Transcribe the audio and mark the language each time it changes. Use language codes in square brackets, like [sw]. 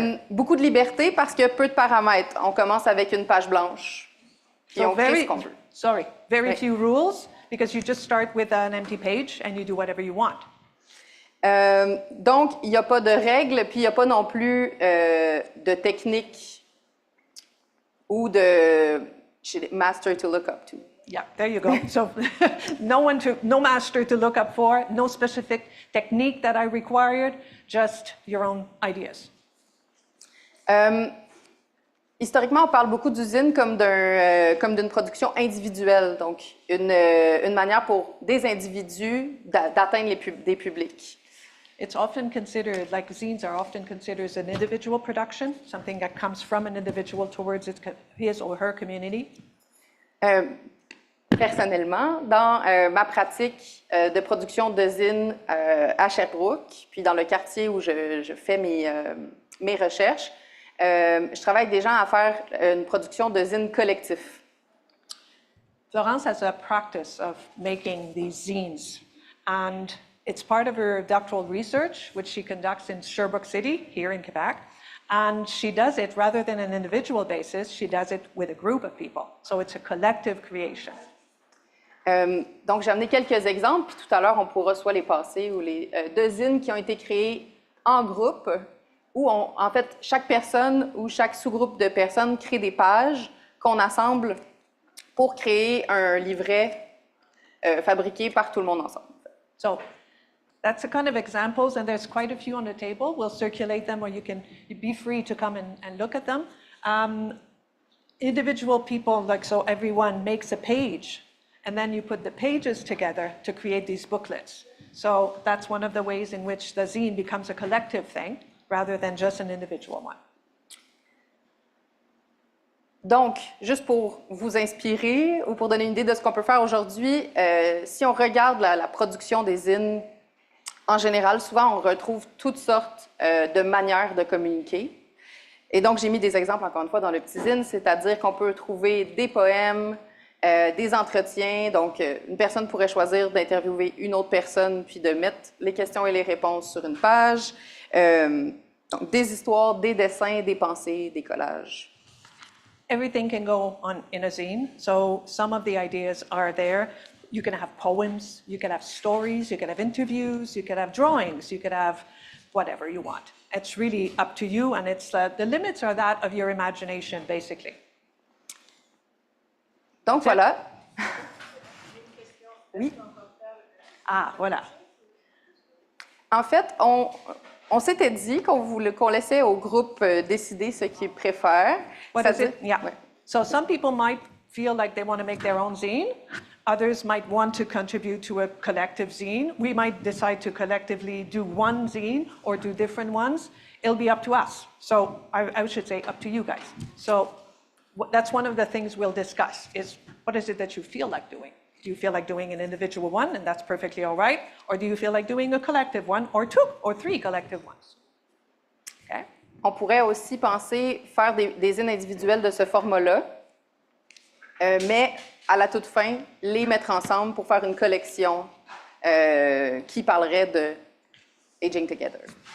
[fr] Beaucoup de liberté parce que peu de paramètres. On commence avec une page blanche. Puis on crée ce qu'on veut. [en] Very few rules, because you just start with an empty page and you do whatever you want. [fr] Donc, il n'y a pas de règles, puis il n'y a pas non plus de technique ou de [en] master to look up to. Yeah, there you go. So no master to look up for, no specific technique that I required, just your own ideas. [fr] Historiquement, on parle beaucoup d'usine comme d'une production individuelle, donc une manière pour des individus d'atteindre des publics. [en] It's often considered, like zines are often considered as an individual production, something that comes from an individual towards his or her community. [fr] Personnellement, dans ma pratique de production de zines à Sherbrooke, puis dans le quartier où je fais mes recherches, je travaille avec des gens à faire une production de zines collectif. [en] Florence has a practice of making these zines, and it's part of her doctoral research, which she conducts in Sherbrooke City, here in Quebec. And she does it rather than an individual basis, she does it with a group of people. So it's a collective creation. [fr] Donc, j'ai amené quelques exemples, puis tout à l'heure, on pourra soit les passer ou les deux zines qui ont été créées en groupe, où en fait, chaque personne ou chaque sous-groupe de personnes crée des pages qu'on assemble pour créer un livret fabriqué par tout le monde ensemble. [en] So that's the kind of examples, and there's quite a few on the table. We'll circulate them, or you can be free to come and look at them. Individual people, like so everyone makes a page, and then you put the pages together to create these booklets. So that's one of the ways in which the zine becomes a collective thing, rather than just an individual one. [fr] Donc, juste pour vous inspirer ou pour donner une idée de ce qu'on peut faire aujourd'hui, si on regarde la production des zines, en général, souvent, on retrouve toutes sortes de manières de communiquer. Et donc, j'ai mis des exemples, encore une fois, dans le petit zine, c'est-à-dire qu'on peut trouver des poèmes, des entretiens. Donc, une personne pourrait choisir d'interviewer une autre personne, puis de mettre les questions et les réponses sur une page. Donc, des histoires, des dessins, des pensées, des collages. [en] Everything can go on in a zine. So some of the ideas are there. You can have poems, you can have stories, you can have interviews, you can have drawings, you can have whatever you want. It's really up to you, and it's the limits are that of your imagination, basically. [fr] Donc voilà. Oui. Ah, voilà. En fait, on s'était dit qu'on laissait au groupe décider ce qu'ils préfèrent. [en] What is it? Yeah. So some people might feel like they want to make their own zine. Others might want to contribute to a collective zine. We might decide to collectively do one zine or do different ones. It'll be up to us. So I should say up to you guys. So that's one of the things we'll discuss is what is it that you feel like doing? Do you feel like doing an individual one, and that's perfectly all right? Or do you feel like doing a collective one, or 2 or 3 collective ones? Okay. [fr] On pourrait aussi penser faire des zines individuelles de ce format-là, mais à la toute fin, les mettre ensemble pour faire une collection qui parlerait de Aging Together.